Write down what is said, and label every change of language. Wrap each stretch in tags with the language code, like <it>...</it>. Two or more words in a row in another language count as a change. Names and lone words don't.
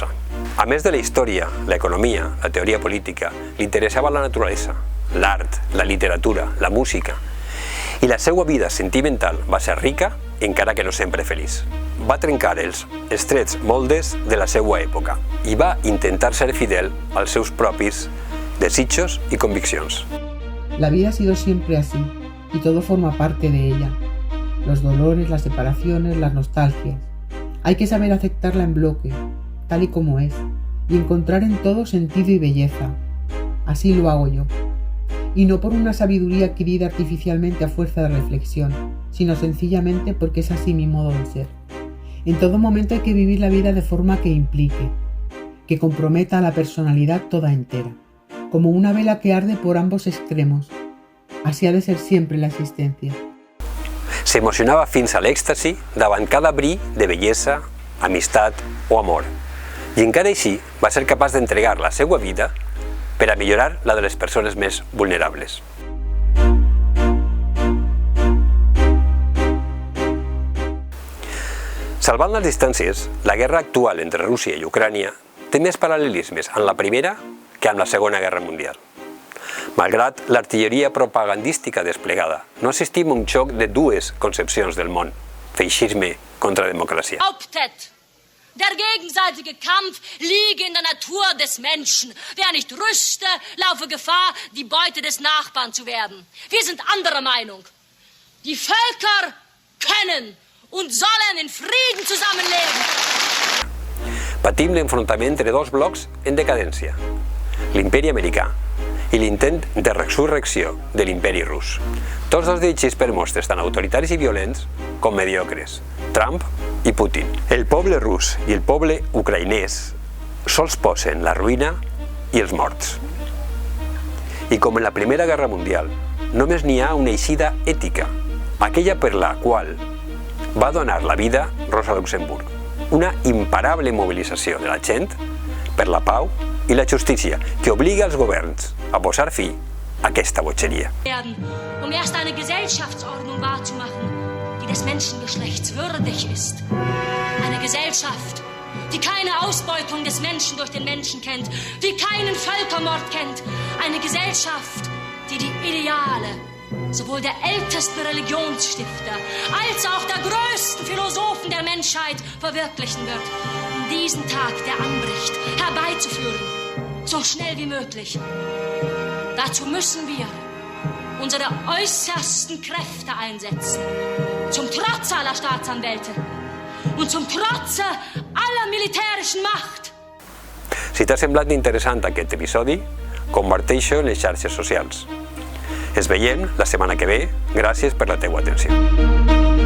<ca>A més de la història, l'economia, la teoria política, li interessava la naturalesa, l'art, la literatura, la música. I la seva vida sentimental va ser rica, encara que no sempre feliç. Va trencar els estrets moldes de la seva època i va intentar ser fidel als seus propis desitjos i conviccions.</ca> <es>La vida ha sido siempre así, y todo forma parte de ella. Los dolores, las separaciones, las nostalgias. Hay que saber aceptarla en bloque, tal y como es, y encontrar en todo sentido y belleza. Así lo hago yo. Y no por una sabiduría adquirida artificialmente a fuerza de reflexión, sino sencillamente porque es así mi modo de ser. En todo momento hay que vivir la vida de forma que implique, que comprometa a la personalidad toda entera, como una vela que arde por ambos extremos. Así ha de ser siempre la existencia.</es> <ca>S'emocionava fins a l'èxtasi davant cada bri de bellesa, amistat o amor. I encara així va ser capaç d'entregar la seva vida per a millorar la de les persones més vulnerables. Salvant les distàncies, la guerra actual entre Rússia i Ucrània té més paral·lelismes amb la Primera que amb la Segona Guerra Mundial. Malgrat l'artilleria propagandística desplegada, no assistim a un xoc de dues concepcions del món, feixisme contra democràcia.</ca> <de>Hauptet! Der gegenseitige Kampf liege in der Natur des Menschen. Wer nicht rüste, laufe Gefahr, die Beute des Nachbarn zu werden. Wir sind anderer Meinung. Die Völker können und sollen in Frieden zusammenleben.</de> <ca>Patim l'enfrontament entre dos blocs en decadència, l'imperi americà i l'intent de resurrecció de l'imperi rus. Tots dos dirigits per mostres tan autoritaris i violents com mediocres, Trump i Putin. El poble rus i el poble ucraïnès sols posen la ruïna i els morts. I com en la Primera Guerra Mundial, només n'hi ha una eixida ètica, aquella per la qual va donar la vida Rosa Luxemburg. Una imparable mobilització de la gent per la pau i la justícia que obliga els governs a posar fi a aquesta botxeria.</ca> <de>Um erst eine Gesellschaftsordnung wahrzumachen, die des Menschengeschlechts würdig ist. Eine Gesellschaft, die keine Ausbeutung des Menschen durch den Menschen kennt, die keinen Völkermord kennt. Eine Gesellschaft, die die Ideale sowohl der ältesten Religionsstifter als auch der größten Philosophen der Menschheit verwirklichen wird, um diesen Tag, der anbricht, herbeizuführen, so schnell wie möglich. Dazu müssen wir unsere äußersten Kräfte einsetzen, zum Trotz aller Staatsanwälte und zum Trotze aller militärischen Macht.</de> <ca>Si t'ha semblat interessant aquest episodi, comparteix-ho en les xarxes socials. Ens veiem la setmana que ve. Gràcies per la teua atenció.</ca>